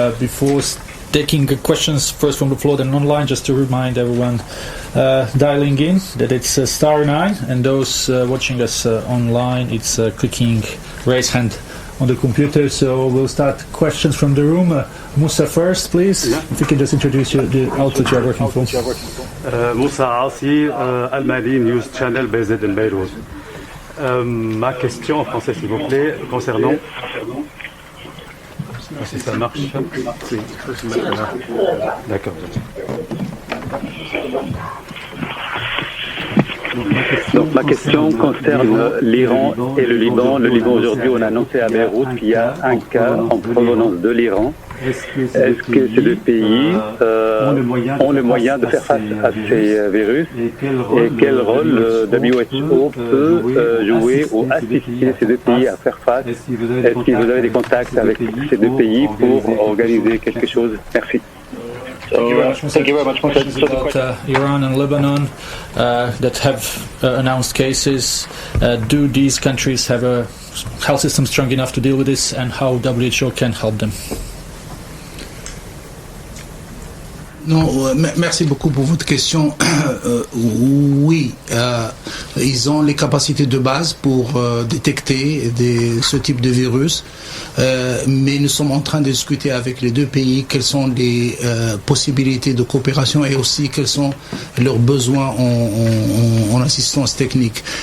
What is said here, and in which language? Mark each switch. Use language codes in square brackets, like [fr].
[en] Before taking questions first from the floor then online, just to remind everyone dialing in that it's *9, and those watching us online, it's clicking raise hand on the computer. So we'll start questions from the room. Musa first, please. If you can just introduce the outlet you're working for. Musa Asi, Al Mali News Channel based in Beirut. [fr] Ma question en français, s'il vous plaît, concernant... Si ça marche. Oui. D'accord. Donc ma question concerne l'Iran et le Liban. Le Liban aujourd'hui, on a annoncé à Beyrouth qu'il y a un cas en provenance de l'Iran. Est-ce que ces deux pays ont le moyen de faire face à ces virus, et quel rôle le WHO peut jouer ou assister ces deux pays à faire face? Est-ce que vous avez des contacts avec ces deux pays pour organiser quelque chose? Merci. [en] Thank you very much. Questions about Iran and Lebanon that have announced cases. Do these countries have a health system strong enough to deal with this, and how WHO can help them? [fr] Non, merci beaucoup pour votre question. Oui, ils ont les capacités de base pour détecter ce type de virus, mais nous sommes en train de discuter avec les deux pays quelles sont les possibilités de coopération et aussi quels sont leurs besoins en assistance technique.